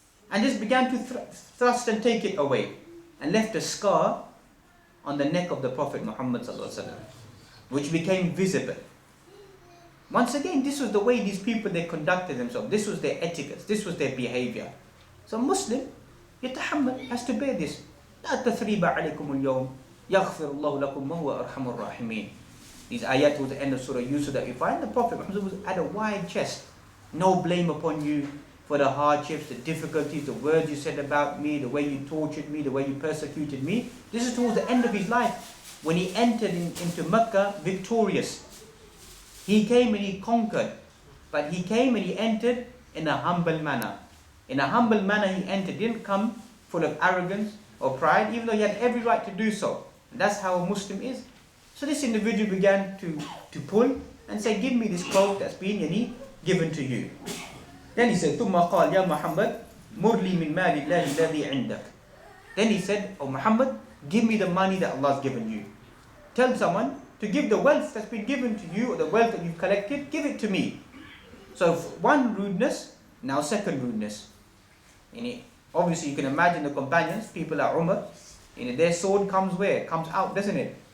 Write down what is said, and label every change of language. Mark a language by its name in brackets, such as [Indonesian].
[English] And just began to thrust and take it away, and left a scar on the neck of the Prophet Muhammad which became visible. Once again, this was the way these people, they conducted themselves. This was their etiquette. This was their behavior. So Muslim, يتحمل, has to bear this. [Arabic] لا تثريب عليكم اليوم يغفر الله لكم وهو أرحم الراحمين. [English] These ayat towards the end of Surah Yusuf that we find, the Prophet Muhammad was at a wide chest. No blame upon you for the hardships, the difficulties, the words you said about me, the way you tortured me, the way you persecuted me. This is towards the end of his life, when he entered into Mecca victorious. He came and he conquered, but he came and he entered in a humble manner. In a humble manner he entered, didn't come full of arrogance or pride, even though he had every right to do so. And that's how a Muslim is. So this individual began to pull and say, "Give me this cloak that's been given to you." Then he said, [Arabic] ثُمَّ قَالْ يَا مُحَمَّدْ مُرْ لِي مِنْ مَالِ اللَّهِ الَّذِي عِنْدَكَ. [English] Then he said, "Oh Muhammad, give me the money that Allah has given you." Tell someone to give the wealth that's been given to you, or the wealth that you've collected, give it to me. So one rudeness, now second rudeness. Obviously you can imagine the companions, people like Umar, their sword comes where? Comes out, doesn't it?